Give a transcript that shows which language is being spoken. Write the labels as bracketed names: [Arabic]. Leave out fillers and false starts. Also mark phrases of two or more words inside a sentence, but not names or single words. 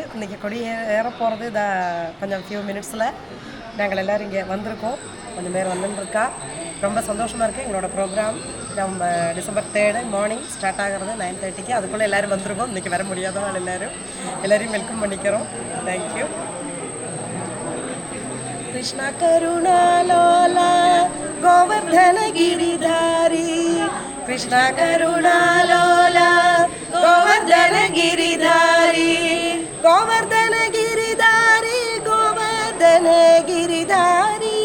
[Tamil] இன்றைக்கி கொடி ஏற போகிறது கொஞ்சம் [English] few minutes [Tamil] நாங்கள் எல்லோரும் இங்கே வந்திருக்கோம். கொஞ்சம் பேர் வந்துட்டுருக்கா. ரொம்ப சந்தோஷமாக இருக்குது. எங்களோட ப்ரோக்ராம் நம்ம [English] December 3 morning start [Tamil] ஆகிறது 9:30க்கு. அதுக்குள்ளே எல்லோரும் வந்திருக்கோம். இன்றைக்கி வர முடியாதவங்க எல்லோரையும் வெல்கம் பண்ணிக்கிறோம். தேங்க்யூ. [Sanskrit] कृष्ण करुणालोला गोवर्धन गिरिधारी कृष्ण करुणालोला गोवर्धन गिरिधारी गोवर्धन गिरिधारी गोवर्धन गिरिधारी